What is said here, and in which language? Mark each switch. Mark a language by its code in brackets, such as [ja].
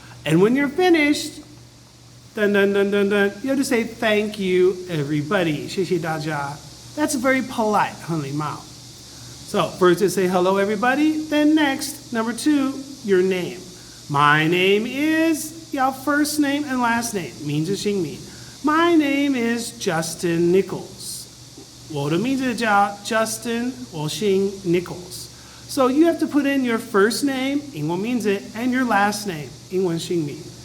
[en] And when you're finished, dun, dun, dun, dun, dun, you have to say, thank you everybody, [zh] 谢谢大家. [en] That's very polite, [zh] 很礼貌. [en] So first to say hello everybody, then next, number 2, your name. My name is, your first name and last name, [zh] 名字姓名. [en] My name is Justin Nichols. [zh] 我的名字叫 Justin, 我姓 Nichols. [en] So you have to put in your first name, [zh] 英文名字, [en] and your last name, [zh] 英文姓名.